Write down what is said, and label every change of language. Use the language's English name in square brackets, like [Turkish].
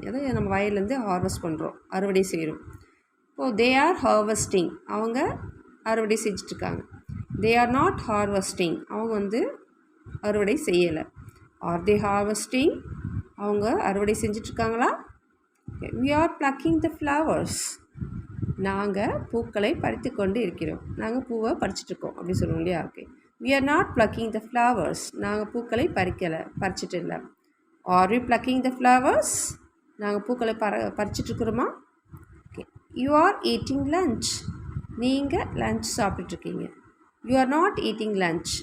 [Tamil] அதாவது நம்ம வயல்லேருந்து ஹார்வெஸ்ட் பண்ணுறோம், அறுவடை செய்கிறோம். இப்போது [English] they are harvesting, [Tamil] அவங்க அறுவடை செஞ்சிட்ருக்காங்க. [English] they are not harvesting, [Tamil] அவங்க வந்து அறுவடை செய்யலை. [English] are they harvesting, [Tamil] அவங்க அறுவடை செஞ்சிட்ருக்காங்களா? [English] we are plucking the flowers. [Tamil] நாங்கள் பூக்களை பறித்து கொண்டு இருக்கிறோம். நாங்கள் பூவை பறிச்சிட்ருக்கோம் அப்படி சொல்லுவோம் இல்லையா? [English] Okay, we are not plucking the flowers. [Tamil] நாங்கள் பூக்களை பறிச்சிட்டு இல்லை. [English] are we plucking the flowers? [Tamil] நாங்கள் பூக்களை பறிச்சிட்ருக்குறோமா? [English] Okay, you are eating lunch. [Tamil] நீங்கள் lunch சாப்பிட்டுட்ருக்கீங்க. [English] you are not eating lunch.